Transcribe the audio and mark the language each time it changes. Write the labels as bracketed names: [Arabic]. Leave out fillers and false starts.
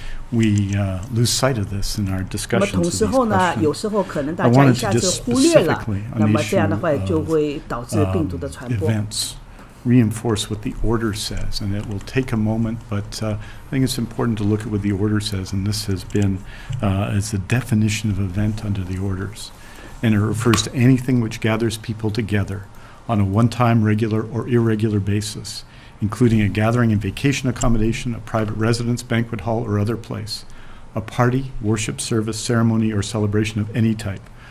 [English] We lose sight of this in our discussions. [Chinese] 那么同时候呢，有时候可能大家一下子忽略了，那么这样的话就会导致病毒的传播。 [English] Reinforce what the order says, and it will take a moment, but I think it's important to look at what the order says, and this has been as a definition of event under the orders, and it refers to anything which gathers people together on a one-time, regular, or irregular basis, including a gathering in vacation accommodation, a private residence, banquet hall, or other place, a party, worship service, ceremony, or celebration of any type,